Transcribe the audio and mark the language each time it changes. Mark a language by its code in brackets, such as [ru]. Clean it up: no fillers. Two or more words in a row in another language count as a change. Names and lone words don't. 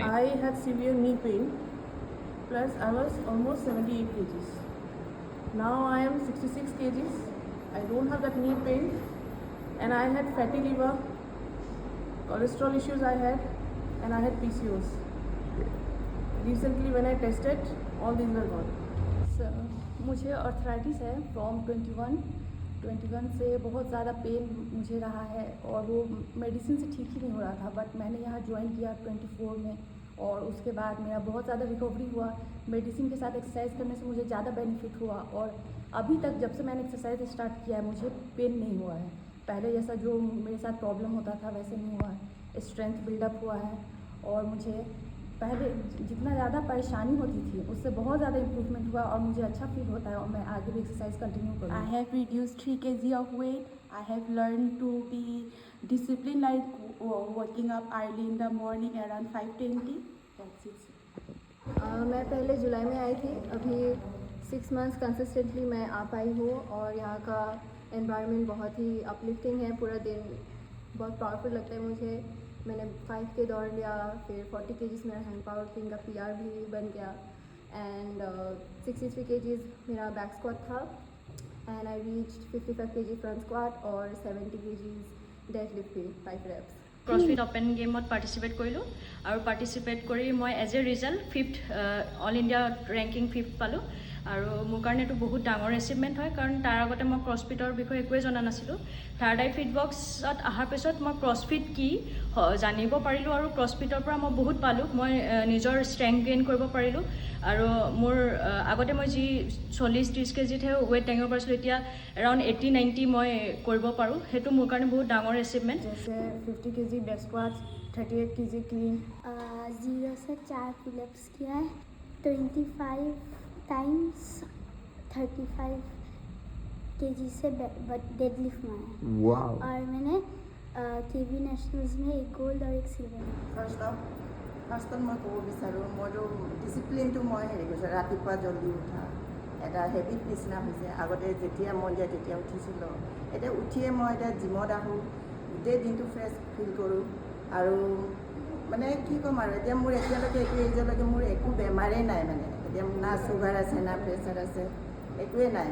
[en] I had severe knee pain, plus I was almost 78 kgs. Now I am 66 kgs. I don't have that knee pain, and I had fatty liver, cholesterol issues I had, and I had PCOS. Recently when I tested, all these were gone. [hi] सर मुझे अर्थराइटिस है फ्रॉम 21 से बहुत ज़्यादा पेन मुझे रहा है और वो मेडिसिन से ठीक ही नहीं हो रहा था, बट मैंने यहाँ ज्वाइन किया 24 में और उसके बाद मेरा बहुत ज़्यादा रिकवरी हुआ। मेडिसिन के साथ एक्सरसाइज करने से मुझे ज़्यादा बेनिफिट हुआ और अभी तक जब से मैंने [en] exercise start [hi] किया है मुझे पेन नहीं हुआ है। पहले जैसा जो मेरे साथ प्रॉब्लम होता था वैसे नहीं हुआ है, [en] strength buildup [hi] हुआ है और मुझे पहले जितना ज़्यादा परेशानी होती थी उससे बहुत ज़्यादा इम्प्रूवमेंट हुआ और मुझे अच्छा फील होता है और मैं आगे भी [en] exercise continue [hi] करूँ। [en] I have reduced 3 kg of weight. I have learned to be disciplined, like waking up early in the morning around 5:20. That's it. [hi] मैं पहले जुलाई में आई थी, अभी 6 [en] months consistently [hi] मैं आ पाई हूँ और यहाँ का एनवायरनमेंट बहुत ही अपलिफ्टिंग है। पूरा दिन बहुत पावरफुल लगता है मुझे। मैंने 5K दौड़ लिया, फिर 40 kgs मेरा [en] hand power king [hi] का PR भी बन गया एंड 63 kgs मेरा [en] back squat [hi] था [en] and I reached 55 kg front squat [hi] और 70 kgs डेडलिफ्ट भी 5 reps। [en] CrossFit Open gameত [as] পাৰ্টিচিপেট কৰিলোঁ আৰু পাৰ্টিচিপেট কৰি মই [en] as a result 5th All India ranking 5th [as] পালোঁ আৰু মোৰ কাৰণে এইটো বহুত ডাঙৰ এচিভমেণ্ট হয় কাৰণ তাৰ আগতে মই ক্ৰছফিটৰ বিষয়ে একোৱেই জনা নাছিলোঁ। থাৰ্ড আই ফিটবক্সত অহাৰ পিছত মই ক্ৰছফিট কি জানিব পাৰিলোঁ আৰু ক্ৰছফিটৰ পৰা মই বহুত পালোঁ। মই নিজৰ [en] strength gain [as] কৰিব পাৰিলোঁ আৰু মোৰ আগতে মই যি 40-30 kgতহে ৱেইট দাঙিব পাৰিছিলোঁ, এতিয়া এৰাউণ্ড 80-90 মই কৰিব পাৰোঁ। সেইটো মোৰ কাৰণে বহুত ডাঙৰ এচিভমেণ্ট। [hi] जैसे 50 kg [en] back squat, [hi] 38 kg क्लीन। 0 से 4 पुलअप्स किया है, 25 टाइम्स 35 kg से डेडलिफ्ट मारा है। वाव। और मैंने केवी नेशनल्स में 1 गोल्ड और 1 सिल्वर। [as] ফাৰ্ষ্টত মই ক'ব বিচাৰোঁ মইতো ডিচিপ্লিনটো মই হেৰি কৰিছোঁ, ৰাতিপুৱা জল্দি উঠা এটা হেবিট নিচিনা হৈছে। আগতে যেতিয়া মন যায় তেতিয়া উঠিছিলোঁ, এতিয়া উঠিয়ে মই এতিয়া জিমত আহোঁ, গোটেই দিনটো [en] fresh feel [as] কৰোঁ আৰু মানে কি ক'ম আৰু এতিয়া মোৰ এতিয়ালৈকে এইটো এজলৈকে মোৰ একো বেমাৰেই নাই, মানে এতিয়া না চুগাৰ আছে না প্ৰেছাৰ আছে, একোৱেই নাই।